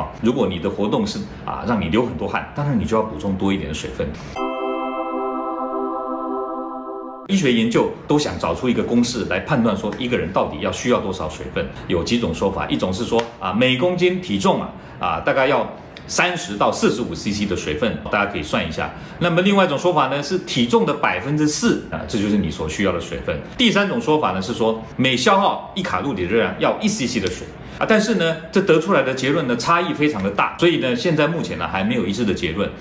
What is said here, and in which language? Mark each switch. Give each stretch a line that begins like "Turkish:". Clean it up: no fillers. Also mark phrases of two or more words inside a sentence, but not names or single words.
Chinese: 如果你的活動是讓你流很多汗，當然你就要補充多一點的水分。醫學研究都想找出一個公式來判斷說一個人到底需要多少水分，有幾種說法。一種是說每公斤體重大概要30到 45cc 的水分，大家可以算一下。那麼另外一種說法呢是體重的4%，這就是你所需要的水分。第三種說法呢是說每消耗1卡路里的热量要1cc 的水。但是呢，這得出來的結論呢差異非常的大，所以呢，現在目前呢還沒有一致的結論。